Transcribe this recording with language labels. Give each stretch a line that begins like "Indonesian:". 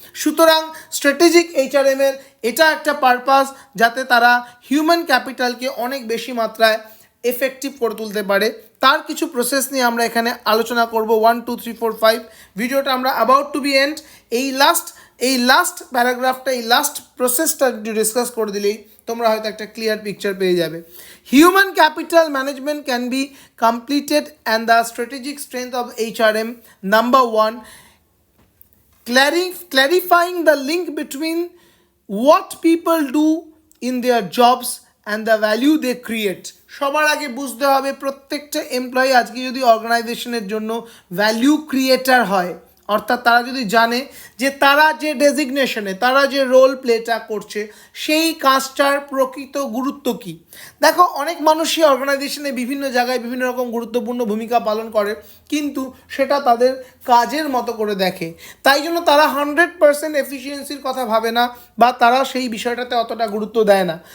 Bangla: সুতরাং স্ট্র্যাটেজিক এইচআরএমের এটা একটা পারপাস, যাতে তারা হিউম্যান ক্যাপিটালকে অনেক বেশি মাত্রায় এফেক্টিভ করে তুলতে পারে। তার কিছু প্রসেস নিয়ে আমরা এখানে আলোচনা করব, 1 2 3 4 5। ভিডিওটা আমরা
English: About to be end.
Bangla: এই লাস্ট এই লাস্ট প্যারাগ্রাফটা, এই লাস্ট প্রসেসটা একটু ডিসকাস করে দিলেই তোমরা হয়তো একটা ক্লিয়ার পিকচার পেয়ে যাবে।
English: Human capital management can be completed and the strategic strength of HRM, number 1, clarifying the link between what people do in their jobs and the value they create.
Bangla: সবার আগে বুঝতে হবে প্রত্যেকটা এমপ্লয়ি আজকে যদি অর্গানাইজেশনের জন্য ভ্যালু ক্রিয়েটার হয়, অর্থাৎ তারা যদি জানে যে তারা যে ডেজিগনেশনে, তারা যে রোল প্লেটা করছে সেই কাজটার প্রকৃত গুরুত্ব কী। দেখো, অনেক মানুষই অর্গানাইজেশনে বিভিন্ন জায়গায় বিভিন্ন রকম গুরুত্বপূর্ণ ভূমিকা পালন করে, কিন্তু সেটা তাদের কাজের মতো করে দেখে, তাই জন্য তারা 100% এফিসিয়েন্সির কথা ভাবে না, বা তারা সেই বিষয়টাতে অতটা গুরুত্ব দেয় না।